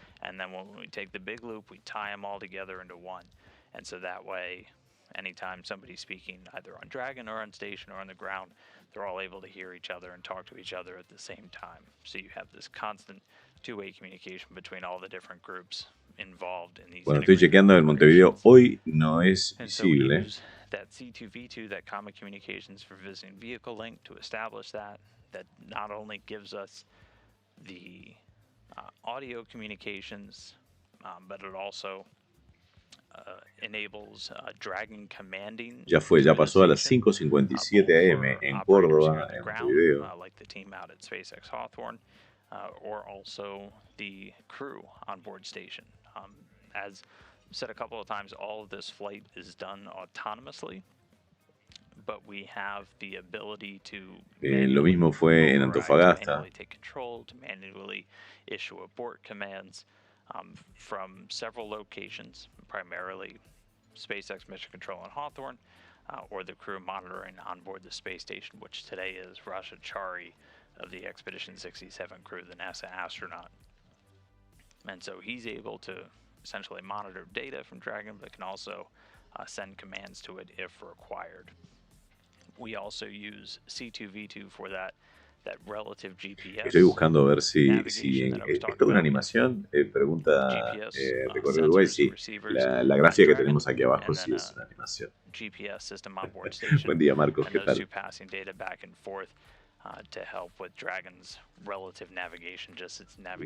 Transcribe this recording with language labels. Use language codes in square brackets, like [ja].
[en] And then when we take the big loop, we tie them all together into one. And so that way, anytime somebody's speaking either on Dragon or on station or on the ground, they're all able to hear each other and talk to each other at the same time. So you have this constant two-way communication between all the different groups involved in these. [es] Bueno, estoy chequeando en Montevideo, hoy no es visible. [en] that C2V2, that common communications for visiting vehicle link, to establish that not only gives us the audio communications, but it also enables Dragon commanding. [es] Ya pasó a las 5:57 AM en Córdoba, en Montevideo. [en] Like the team out at Spacex Hawthorne, or also the crew on board station. As said a couple of times, all of this flight is done autonomously, but we have the ability to [es] lo mismo fue en Antofagasta. [en] Take control, to manually issue abort commands from several locations, primarily SpaceX Mission Control in Hawthorne, or the crew monitoring on board the space station, which today is Rasha Chari of the Expedition 67 crew, the NASA astronaut. And so he's able to essentially monitor data from Dragon, but can also send commands to it if required. We also use C2V2 for that relative GPS. [es] Estoy buscando ver si esto es una animación, pregunta Recorrido Uruguay, sí, la gráfica que tenemos aquí abajo sí es una animación. [en] GPS system on board station. [es] Buen día, Marcos, ¿qué tal? [en] Passing data back and forth to help with Dragon's relative navigation, just its navigation.